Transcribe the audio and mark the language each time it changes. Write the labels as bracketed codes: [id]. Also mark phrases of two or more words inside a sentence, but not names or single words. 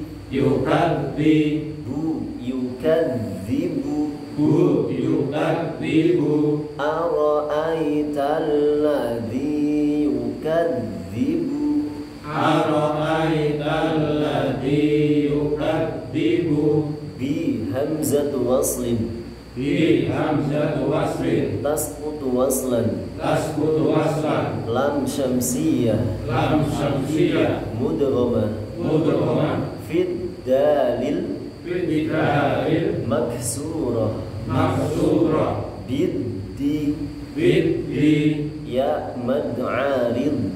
[ar] yukadzibu, yukadzibu, yukadzibu, أرأيت الذي يكذب, أرأيت الذي يكذب, بهمزة وصل بهمزة وصل, تسقط وصلا, تسقط وصلا, لام شمسية, لام شمسية, mudghamah, mudghamah, في الدليل bidalil, maksurah, maksurah, biddi, biddi, يا مد عارض,